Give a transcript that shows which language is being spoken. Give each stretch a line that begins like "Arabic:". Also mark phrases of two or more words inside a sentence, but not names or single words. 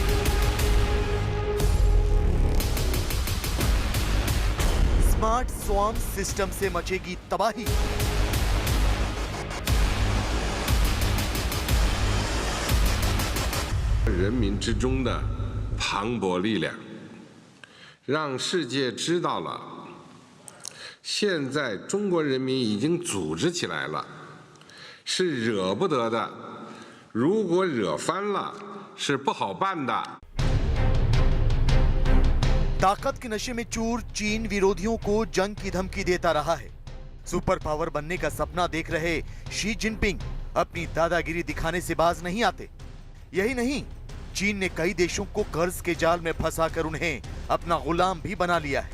Hindi: स्मार्ट स्वॉर्म सिस्टम से मचेगी तबाही।
Chinese: 人民之中的磅礴力量，让世界知道了，现在中国人民已经组织起来了，是惹不得的。如果惹翻了，是不好办的。
Hindi: ताकत के नशे में चूर चीन विरोधियों को जंग की धमकी देता रहा है। सुपर पावर बनने का सपना देख रहे शी जिनपिंग अपनी दादागिरी दिखाने से बाज नहीं आते। यही नहीं, चीन ने कई देशों को कर्ज के जाल में फंसाकर उन्हें अपना गुलाम भी बना लिया है।